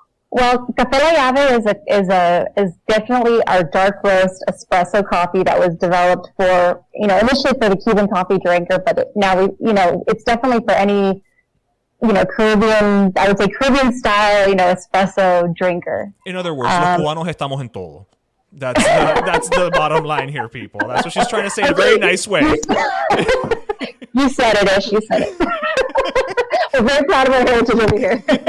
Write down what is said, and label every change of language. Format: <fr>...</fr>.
<en>Well, Cafe la Llave is definitely our dark roast espresso coffee that was developed for initially for the Cuban coffee drinker, but now it's definitely for any Caribbean, I would say Caribbean style espresso drinker. In other words,</en> <es>los cubanos estamos en todo.</es> <en>That's the bottom line here, people. That's what she's trying to say in a very nice way. You said it, Ish. You said it. We're very proud of our heritage over here.</en>